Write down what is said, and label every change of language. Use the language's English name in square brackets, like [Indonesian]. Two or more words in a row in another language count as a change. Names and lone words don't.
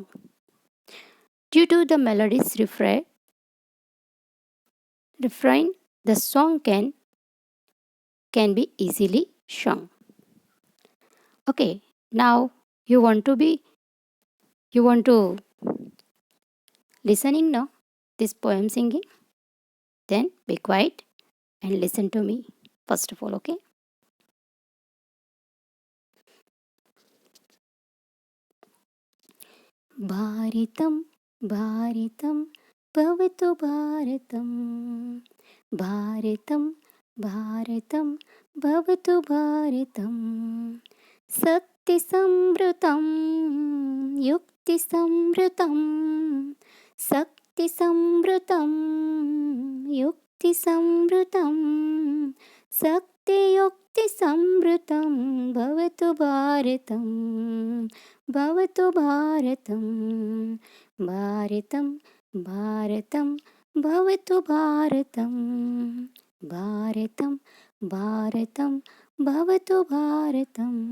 [English] Due to the melody's refrain, the song can be easily sung. Okay, now you want to listening now this poem singing? Then be quiet and listen to me first of all, okay? [Sanskrit] भारतं भारतं भवतु भारतं भारतं भारतं भवतु भारतं शक्तिसंवृतं युक्तिसंवृतं शक्तिसंवृतं युक्तिसंवृतं शक्तियुक्तिसंवृतं भवतु भारतं भवतु भारतं भारतं भारतं भवतु भारतं भारतं भारतं भवतु भारतं